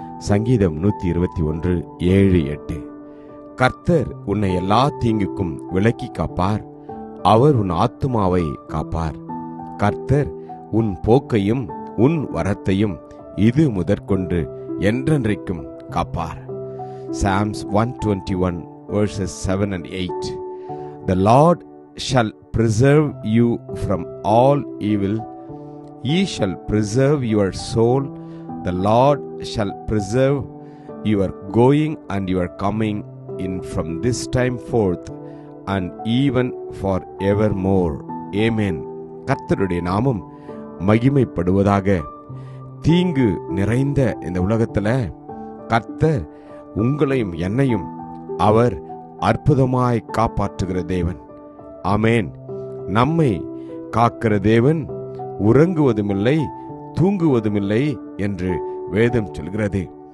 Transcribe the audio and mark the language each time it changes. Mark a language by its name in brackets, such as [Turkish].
[Tamil] சங்கீதம் 121:7-8. கர்த்தர் உன்னை எல்லா தீங்குக்கும் விலக்கி காப்பார், அவர் உன் ஆத்துமாவை காப்பார். கர்த்தர் உன் போக்கையும் உன் வரத்தையும் இது முதற்கொண்டு என்றென்றைக்கும் காப்பார். [English] Psalms 121:7-8. The Lord shall preserve you from all evil. He shall preserve your soul. The Lord shall preserve your going and your coming in from this time forth and even forevermore. [Tamil] Amen. கர்த்தருடைய நாமம் மகிமைப்படுவதாக. தீங்கு நிறைந்த இந்த உலகத்துல கர்த்தர் உங்களையும் என்னையும் அவர் அற்புதமாய் காப்பாற்றுகிற தேவன். ஆமேன். நம்மை காக்கிற தேவன் உறங்குவதுமில்லை தூங்குவதுமில்லை என்று வேதம் சொல்கிறது.